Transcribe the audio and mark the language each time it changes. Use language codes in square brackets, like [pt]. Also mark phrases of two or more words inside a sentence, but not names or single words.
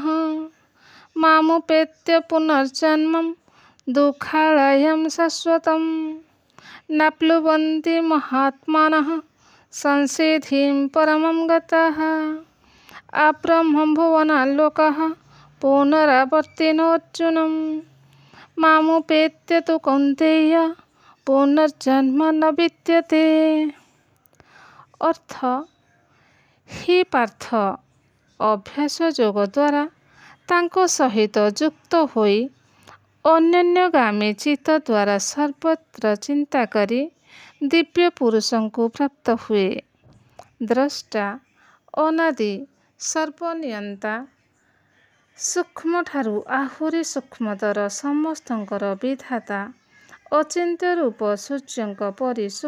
[sa] मामुपेत्य पुनर्जन्मं दुःखालयं शाश्वतम् नाप्नुवन्ति महात्मानः संसिद्धिं परमं गतः। अब्रह्मभुवनाल्लोकः पुनरावर्तिनोऽर्जुनं मामुपेत्य तु कौन्तेय पुनर्जन्म न विद्यते। अर्थ, हि पार्थ, [or] ଅଭ୍ୟାସ ଯୋଗ ଦ୍ୱାରା ତାଙ୍କ ସହିତ ଯୁକ୍ତ ହୋଇ ଅନନ୍ୟଗାମୀ ଚିତ୍ତ ଦ୍ୱାରା ସର୍ବତ୍ର ଚିନ୍ତା କରି ଦିବ୍ୟ ପୁରୁଷଙ୍କୁ ପ୍ରାପ୍ତ ହୁଏ। ଦ୍ରଷ୍ଟା, ଅନାଦି, ସର୍ବନିୟନ୍ତା, ସୂକ୍ଷ୍ମଠାରୁ ଆହୁରି ସୂକ୍ଷ୍ମତର ସମସ୍ତଙ୍କର ବିଧାତା, ଅଚିନ୍ତ୍ୟ ରୂପ ସୂର୍ଯ୍ୟଙ୍କ ପରି